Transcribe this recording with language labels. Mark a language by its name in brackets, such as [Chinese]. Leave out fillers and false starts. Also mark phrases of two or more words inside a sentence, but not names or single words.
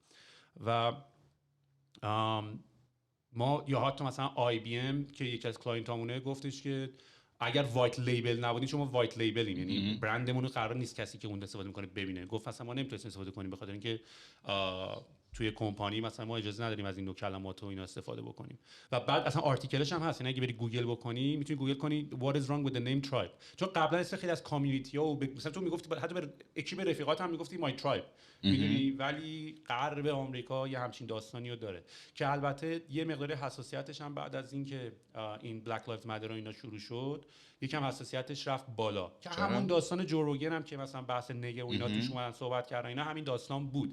[Persian] و ما یا حتی مثلا آی بی ام که یکی از کلاینتامونه گفتش که اگر [English] white label [Persian] نبودین، چون ما [English] white labelim, [Persian] یعنی برندمون قرار نیست کسی که اون استفاده میکنه ببینه. گفت اصلا ما نمیتونیم استفاده کنیم به خاطر اینکه توی کمپانی مثلا ما اجازه نداریم از این دو کلمات و اینا استفاده بکنیم. و بعد اصلا آرتیکلش هم هست، یعنی اگه بری گوگل بکنی میتونی گوگل کنی [English] what is wrong with the name tribe. [Persian] چون قبلا اسم خیلی از کامیونیتی ها و مثلا تو میگفتی حتی به اکیپ رفیقات هم میگفتی [English] my tribe [Persian] میدونی. ولی غرب آمریکا یه همچین داستانی رو داره که البته یه مقدار حساسیتش هم بعد از اینکه این بلک لایوز ماتر و اینا شروع شد یکم حساسیتش رفت بالا. که همون داستان جو روگن هم که مثلا بحث نگه و اینا توش اومدن صحبت کردن، اینا همین داستان بود.